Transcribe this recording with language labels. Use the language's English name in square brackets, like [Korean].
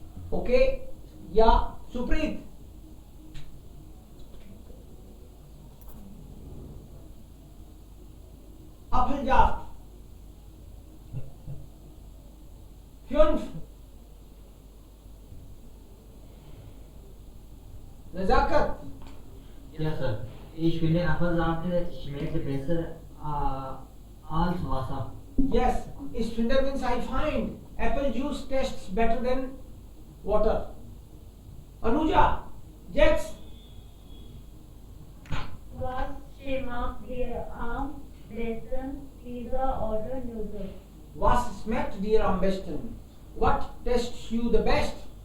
[German] Okay, ja, Supreet, Apfelsaft 5। Nazakat, Ja, Sir. Ich finde Apfelsaft schmeckt besser als Wasser. [English] yes, is Finder means I find apple juice tastes better than water। [German] Anuja, Jax, Was schmeckt dir am besten? Pizza oder Nudeln? was schmeckt dir am besten? [English] What tastes you the best?